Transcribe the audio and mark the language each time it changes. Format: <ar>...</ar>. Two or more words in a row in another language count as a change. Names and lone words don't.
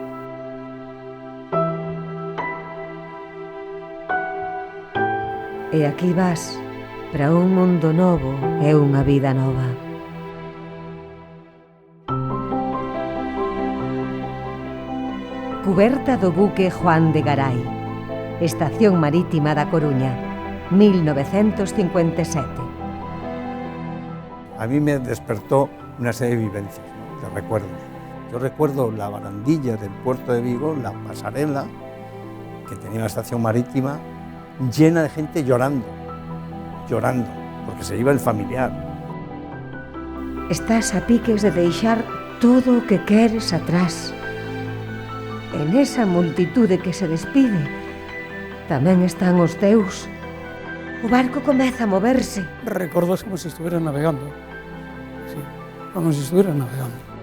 <gl>E aquí vas, para un mundo novo e unha vida nova. Cuberta do buque Juan de Garay. Estación Marítima da Coruña, 1957.</gl> <es>A mí me despertó una serie de vivencias, ¿no?, de recuerdos. Yo recuerdo la barandilla del puerto de Vigo, la pasarela que tenía la estación marítima, llena de gente llorando, porque se iba el familiar.</es> <gl>Estás a piques de deixar todo o que queres atrás.</gl> <es>En esa</es> <gl>multitude que se despide, tamén están os teus. O barco comeza a moverse. Recordo como se estuviera navegando. Sí, como se estuviera navegando.</gl>